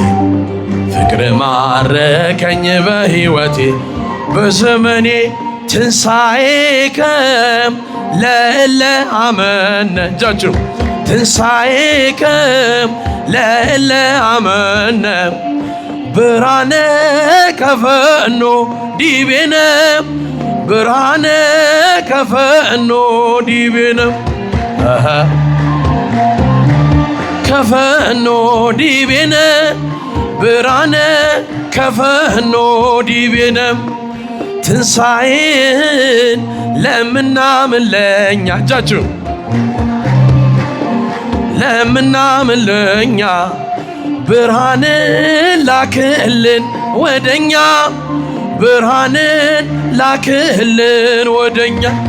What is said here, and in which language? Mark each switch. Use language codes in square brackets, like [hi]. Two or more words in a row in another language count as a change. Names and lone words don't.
[am] ፍቅር ማረከኝ በሕይወቴ በዘመኔ [gez] ትንሣኤከ ለእለ አመነ እጃችሁ ትንሣኤከ ለእለ አመነ ብርሃነ ከፈኖ ዲቤነ ብርሃነ ከፈኖ ዲቤነ ከፈኖ ዲቤነ ብርሃነ ከፈኖ ዲቤነ [am] ትንሣኤን ለምናምን ለኛ እጃችሁ ለምናምን ለኛ ብርሃንን ላክልን ወደኛ ብርሃንን ላክልን ወደኛ